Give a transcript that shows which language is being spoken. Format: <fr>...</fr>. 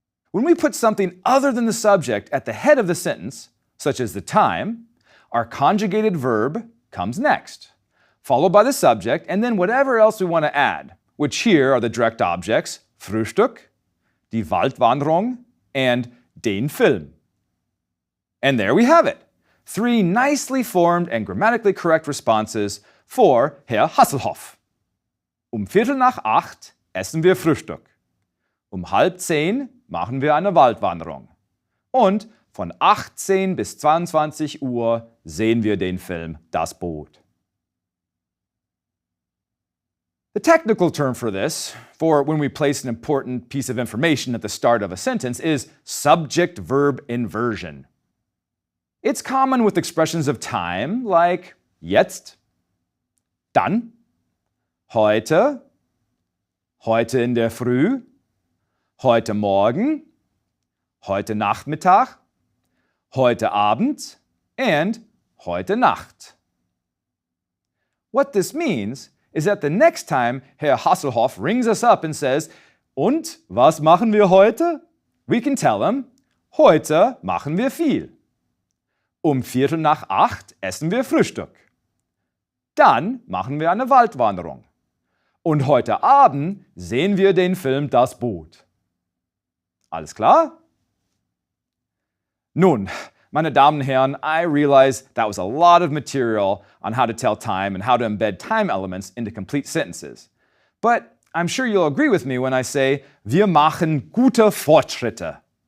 <en>When we put something other than the subject at the head of the sentence, such as the time, our conjugated verb comes next, followed by the subject, and then whatever else we want to add, which here are the direct objects Frühstück, die Waldwanderung, and den Film. And there we have it. 3 nicely formed and grammatically correct responses for Herr Hasselhoff.</en> <de>7:15 essen wir Frühstück. 9:30 machen wir eine Waldwanderung. Und von 18 bis 22 Uhr sehen wir den Film Das Boot.</de> <en>The technical term for this, for when we place an important piece of information at the start of a sentence, is subject-verb inversion. It's common with expressions of time like jetzt, dann, heute, heute in der Früh, heute Morgen, heute Nachmittag, heute Abend, and heute Nacht. What this means is that the next time Herr Hasselhoff rings us up and says,</en> <de>"Und, was machen wir heute?"</de> <en>we can tell him,</en> <de>"Heute machen wir viel. 7:15 essen wir Frühstück. Dann machen wir eine Waldwanderung. Und heute Abend sehen wir den Film Das Boot." Alles klar? Nun, meine Damen und Herren,</de> <en>I realize that was a lot of material on how to tell time and how to embed time elements into complete sentences. But I'm sure you'll agree with me when I say,</en> <de>wir machen gute Fortschritte.</de>